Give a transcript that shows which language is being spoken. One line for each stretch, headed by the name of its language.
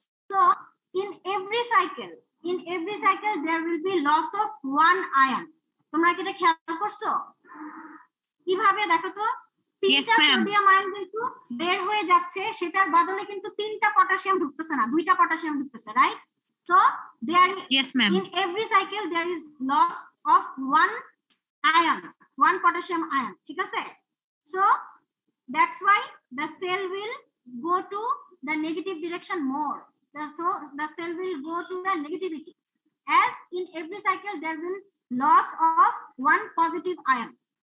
English: So in every cycle there will be loss of 1 ion.
Bangla: তোমরা কি এটা খেয়াল করছো? কিভাবে দেখো তো, 3টা সোডিয়াম আয়ন কিন্তু বের হয়ে যাচ্ছে, সেটার বদলে কিন্তু 3টা পটাশিয়াম ঢুকতেছে না, 2টা পটাশিয়াম ঢুকতেছে, right?
English: So there, yes ma'am, in every cycle there is loss of 1 ion, 1 potassium ion,
Bangla: ঠিক আছে?
English: So that's why the cell will go to the negative direction more. So the cell will go to the negativity, as in every cycle there will loss of 1 positive ion.